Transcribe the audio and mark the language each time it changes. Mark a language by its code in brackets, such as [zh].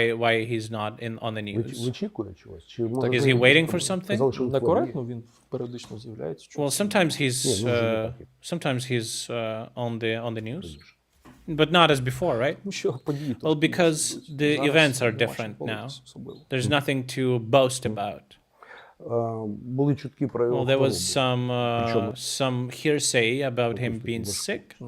[en] Why he's not on the news? Is he waiting for something? [uk] Некоректно, він періодично з'являється. [en] Well, sometimes he's on the news. But not as before, right? Well, because the events are different now. There's nothing to boast about. Well, there was some hearsay about him being sick.